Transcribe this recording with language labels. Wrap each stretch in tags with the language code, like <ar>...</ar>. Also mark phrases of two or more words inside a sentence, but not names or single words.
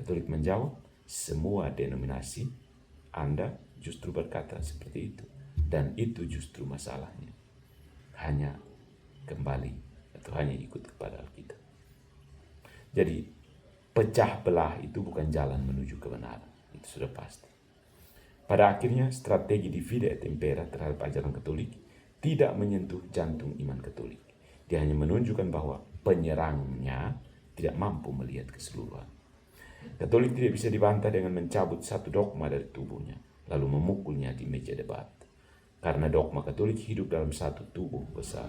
<id>Katolik menjawab, semua denominasi Anda justru berkata seperti itu. Dan itu justru masalahnya. Hanya kembali atau hanya ikut kepada Alkitab. Jadi, pecah belah itu bukan jalan menuju kebenaran. Itu sudah pasti. Pada akhirnya, strategi</id> <la>divide et impera</la> <id>terhadap ajaran Katolik tidak menyentuh jantung iman Katolik. Dia hanya menunjukkan bahwa penyerangnya tidak mampu melihat keseluruhan. Katolik tidak bisa dibantah dengan mencabut satu dogma dari tubuhnya, lalu memukulnya di meja debat. Karena dogma Katolik hidup dalam satu tubuh besar.</id>